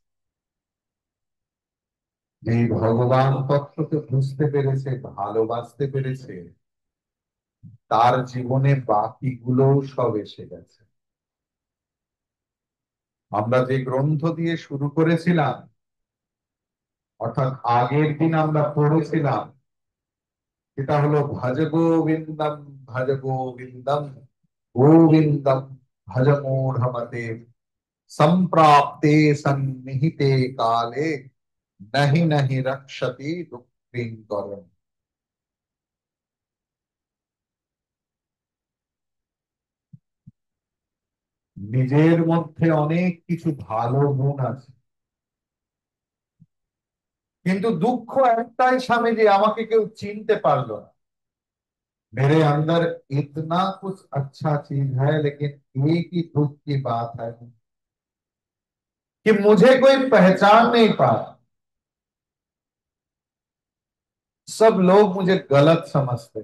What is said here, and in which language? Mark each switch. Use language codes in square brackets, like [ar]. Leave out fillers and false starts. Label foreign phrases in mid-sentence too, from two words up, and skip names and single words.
[bn] এই ভগবান তত্ত্বকে বুঝতে পেরেছে, ভালোবাসতে পেরেছে, তার জীবনে বাকিগুলো সব এসে গেছে। আমরা যে গ্রন্থ দিয়ে শুরু করেছিলাম, অর্থাৎ আগের দিন আমরা পড়েছিলাম, এটা হলো [sa] ভজ গোবিন্দম, ভজ গোবিন্দম, গোবিন্দম ভজ মূঢ়মতে, সম্প্রাপ্তে সন্নিহিতে কালে নহি নহি রক্ষতি দুঃখিঙ্করম। [bn] নিজের মধ্যে অনেক কিছু ভালো গুণ আছে, কিন্তু দুঃখ একটাই স্বামী যে আমাকে কেউ চিনতে পারলো না। [hi] मेरे अंदर इतना कुछ अच्छा चीज है, लेकिन एक ही दुख की बात है कि मुझे कोई पहचान नहीं पाया। सब लोग मुझे गलत समझते।